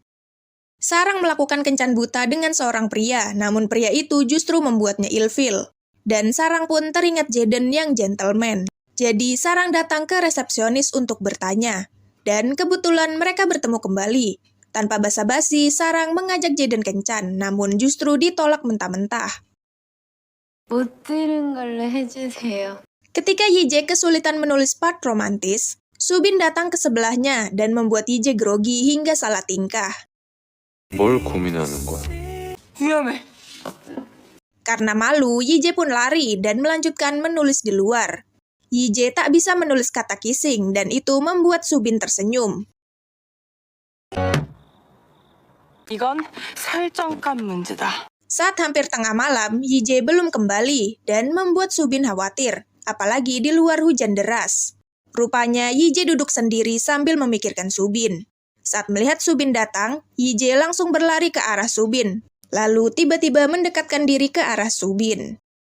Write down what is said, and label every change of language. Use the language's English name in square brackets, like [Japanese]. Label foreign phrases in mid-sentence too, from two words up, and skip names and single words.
[Indonesian] Sarang melakukan kencan buta dengan seorang pria, namun pria itu justru membuatnya ilfil. Dan Sarang pun teringat Jaden yang gentleman. Jadi Sarang datang ke resepsionis untuk bertanya. Dan kebetulan mereka bertemu kembali. Tanpa basa-basi, Sarang mengajak Jaden kencan, namun justru ditolak mentah-mentah. [Korean] 못 들은 걸로 해주세요. [Indonesian] Ketika Yije kesulitan menulis part romantis, Subin datang ke sebelahnya dan membuat Yije grogi hingga salah tingkah. [Korean] 뭘 고민하는 거야? 위험해. [Indonesian] Karena malu, Yije pun lari dan melanjutkan menulis di luar. Yije tak bisa menulis kata kissing dan itu membuat Subin tersenyum. [Korean] 이건 설정값 문제다. [Indonesian] Saat hampir tengah malam, Yije belum kembali dan membuat Subin khawatir, apalagi di luar hujan deras. Rupanya Yije duduk sendiri sambil memikirkan Subin. Saat melihat Subin datang, Yije langsung berlari ke arah Subin, lalu tiba-tiba mendekatkan diri ke arah Subin.